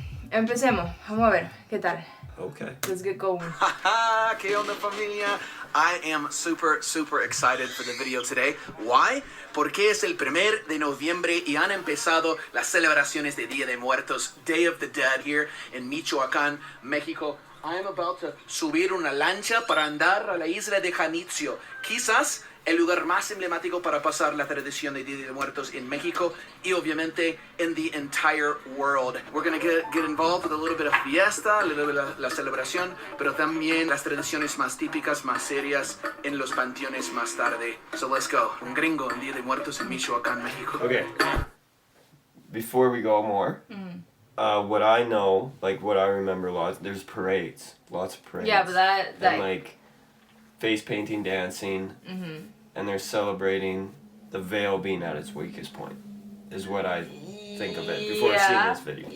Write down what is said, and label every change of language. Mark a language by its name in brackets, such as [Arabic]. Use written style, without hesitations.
[Spanish] Empecemos, vamos a ver, ¿qué tal? [English] Okay. Let's get going. [Spanish] Haha, ¿qué onda familia? [English] I am super excited for the video today. Why? [Spanish] Porque es el 1 de noviembre y han empezado las celebraciones de Día de Muertos, [English] Day of the Dead here in [Spanish] Michoacán, México. [English] I am about to [Spanish] subir una lancha para andar a la isla de Janitzio. Quizás el lugar más emblemático para pasar la tradición de Día de Muertos en México y obviamente [English] in the entire world. We're gonna get involved with a little bit of fiesta, a little bit of la celebración, [Spanish] pero también las tradiciones más típicas, más serias en los panteones más tarde. [English] So let's go. [Spanish] Un gringo en Día de Muertos en Michoacán, México. [English] Okay. Before we go more, what I know, like what I remember lots, there's parades. Lots of parades. Yeah, but that And like face painting, dancing, and they're celebrating the veil being at its weakest point, is what I think of it before seeing this video.